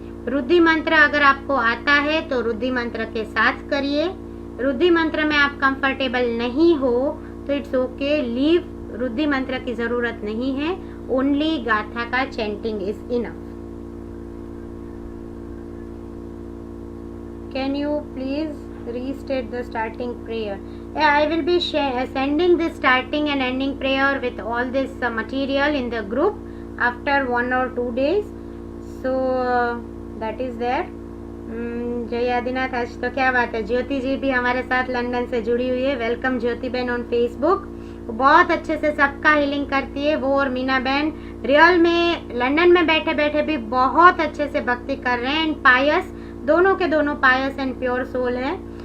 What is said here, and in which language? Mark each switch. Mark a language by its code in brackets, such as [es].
[hi] रुद्धि मंत्र अगर आपको आता है तो रुद्धि मंत्र के साथ करिए. रुद्धि मंत्र में आप कंफर्टेबल नहीं हो तो [en] it's okay, leave, [hi] रुद्धि मंत्र की जरूरत नहीं है, ओनली गाथा का chanting [en] Is enough. Can you please restate the starting prayer. Yeah, I will be sending the starting and ending prayer with all this material in the group after 1 or 2 days. So that is there. [hi] जय आदिनाथ। आज तो क्या बात है, ज्योति जी भी हमारे साथ London से जुड़ी हुई है। [en] Welcome Jyoti बहन on Facebook. [hi] बहुत अच्छे से सबका हीलिंग करती है वो, और मीना बहन रियल में लंदन में बैठे बैठे भी बहुत अच्छे से भक्ति कर रहे हैं। [en] and pious, [hi] दोनों के दोनों पायस एंड प्योर सोल है।